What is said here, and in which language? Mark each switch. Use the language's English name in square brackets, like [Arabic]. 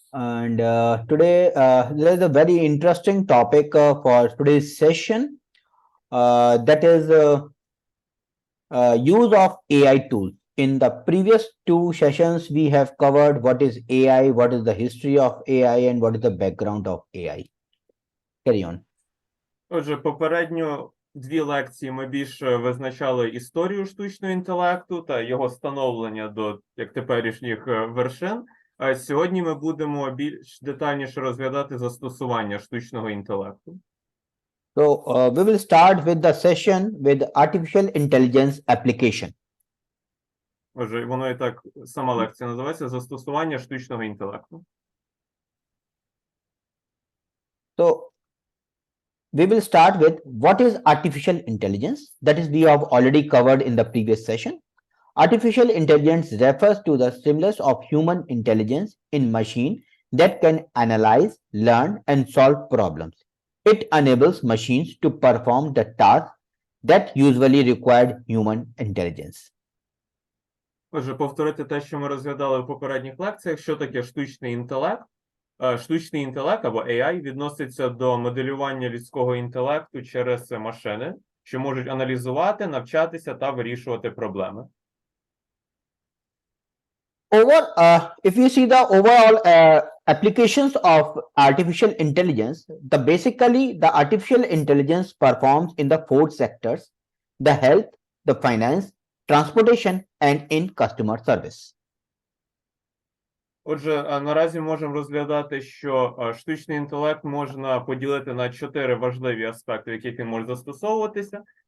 [English] And today there is a very interesting topic for today's session. That is use of AI tools. In the previous 2 sessions, we have covered what is AI, what is the history of AI, and what is the background of AI. Carry on. [Ukrainian] Отже, попередньо 2 лекції ми більше визначали історію штучного інтелекту та його становлення до як теперішніх вершин. А сьогодні ми будемо більш детальніше розглядати застосування штучного інтелекту. [English] So we will start with the session with artificial intelligence application. [Ukrainian] Отже, воно і так, сама лекція називається «Застосування штучного інтелекту». [English] So we will start with what is artificial intelligence. That is, we have already covered in the previous session. Artificial intelligence refers to the stimulus of human intelligence in machine that can analyze, learn, and solve problems. It enables machines to perform the tasks that usually required human intelligence. [Ukrainian] Отже, повторити те, що ми розглядали в попередніх лекціях, що таке штучний інтелект. Штучний інтелект, або AI, відноситься до моделювання людського інтелекту через машини, що можуть аналізувати, навчатися та вирішувати проблеми. [English] If you see the overall applications of artificial intelligence, basically the artificial intelligence performs in the 4 sectors: the health, the finance, transportation, and in customer service. [Ukrainian] Отже, наразі можемо розглядати, що штучний інтелект можна поділити на 4 важливі аспекти, в яких він може застосовуватися.